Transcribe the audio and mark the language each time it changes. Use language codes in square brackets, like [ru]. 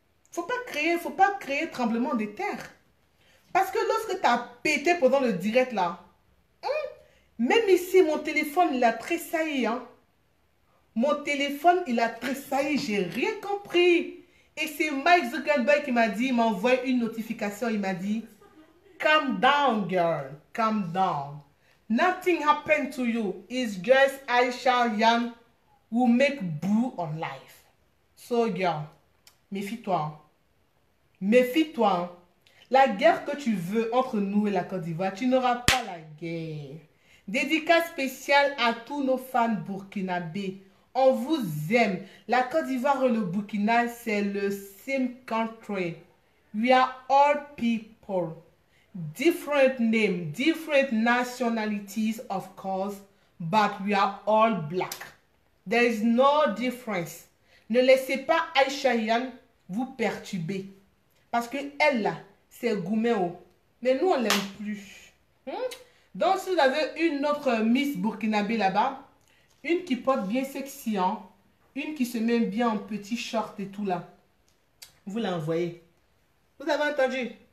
[fr] Faut pas créer tremblement de terre. Parce que lorsque tu as pété pendant le direct là, même ici mon téléphone il a tressailli. Mon téléphone il a tressailli, j'ai rien compris. Et c'est Mike Zuckerberg qui m'a dit, il m'a envoyé une notification, il m'a dit, [en] calm down girl, calm down. Nothing happened to you. It's just Aisha Yan who make boo on life. So girl, [fr] méfie-toi. Méfie-toi. La guerre que tu veux entre nous et la Côte d'Ivoire, tu n'auras pas la guerre. Dédicace spéciale à tous nos fans burkinabés. On vous aime. La Côte d'Ivoire et le Burkina, c'est le [en] same country. We are all people. Different names, different nationalities, of course, but we are all black. There is no difference. [fr] Ne laissez pas Aisha Yan vous perturber. Parce que elle, là, c'est Gouméo. Mais nous, on l'aime plus. Donc, si vous avez une autre Miss Burkinabé là-bas, une qui porte bien sexy, une qui se met bien en petit short et tout là, vous l'envoyez. Vous avez entendu?